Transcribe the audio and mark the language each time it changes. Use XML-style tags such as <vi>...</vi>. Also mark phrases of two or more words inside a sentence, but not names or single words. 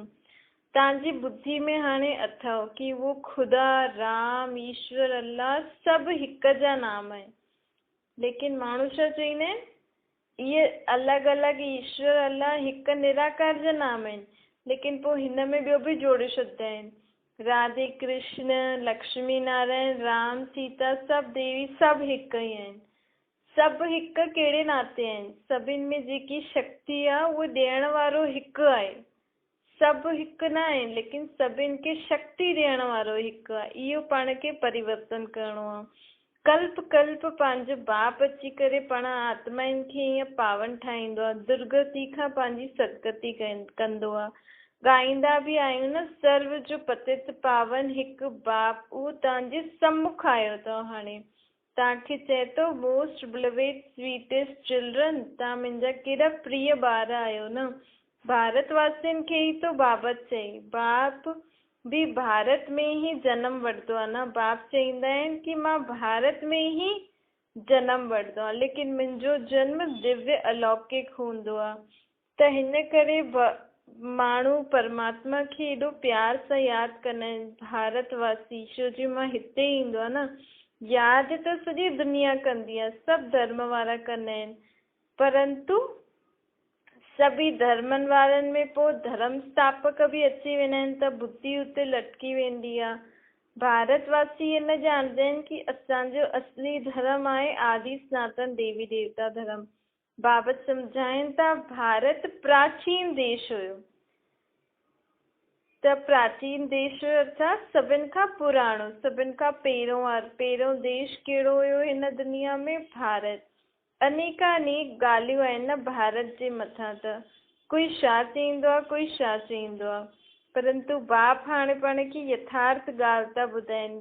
<sd>तव्हांजी बुद्धि में हाणे अथव कि वो ख़ुदा राम ईश्वर अल्लाह सभु हिकु जा नाम आहिनि। लेकिन माण्हू छा चईंदा आहिनि? इहे अलॻि अलॻि ईश्वर अल्लाह हिकु निराकार जा नाम आहिनि, लेकिन पोइ हिन में ॿियो बि जोड़े छॾंदा आहिनि। राधे कृष्ण, लक्ष्मी नारायण, राम सीता, सभु देवी सभु हिक ई आहिनि। सभु हिक कहिड़े नाते आहिनि, सभिनि में जेकी शक्ति आहे उहो ॾियण वारो हिकु आहे। सभु हिकु न आहिनि लेकिन सभिनि खे शक्ति ॾियण वारो हिकु आहे। इहो पाण खे परिवर्तन करिणो आहे। कल्प कल्प पंहिंजो बाप अची करे पाण आत्माउनि खे ईअं पावन ठाहींदो आहे, दुर्गति खां पंहिंजी सदगति कंदो आहे। ॻाईंदा बि आहियूं न, सर्व जो पतित पावन हिकु बाप, उहो तव्हांजे सम्मुख आयो अथव। हाणे तव्हांखे चए थो</sd> <en>most beloved sweetest children,</en> <sd>तव्हां मुंहिंजा केॾा प्रिय ॿार आहियो न। भारतवासियुनि खे ई तो बाबा चई, बाप भी भारत में ही जन्म वठंदो आहे न। बाप चईंदा आहिनि कि मां भारत में ही जन्म वठंदो आहे, लेकिन मुंहिंजो जन्म दिव्य अलौकिक हूंदो आहे। त हिन करे माण्हू परमात्मा खे एॾो प्यार सां यादि कंदा आहिनि, भारतवासी, छो जो मां हिते ईंदो आहे न। यादि त सॼी दुनिया कंदी आहे, सभु धर्म वारा कंदा आहिनि, परंतु सभी धर्मनि वारनि में पोइ धर्म स्थापक बि अची वेंदा आहिनि त बुद्धि उते लटकी वेंदी आहे। भारतवासी इन ॼाणंदा आहिनि कि असांजो असली धर्म आहे आदि सनातन देवी देवता धर्म। बाबा सम्झाइनि था भारत प्राचीन देश हुयो, त प्राचीन देश हुयो अर्थात सभिनि खां पुराणो, सभिनि खां पहिरियों देश कहिड़ो हुयो हिन दुनिया में? भारत। अनेक ॻाल्हियूं आहिनि न भारत जे मथां, त कोई छा चईंदो आहे, कोई छा चईंदो आहे, परंतु बाप हाणे पाण खे यथार्थ ॻाल्हि था ॿुधाइनि।</sd>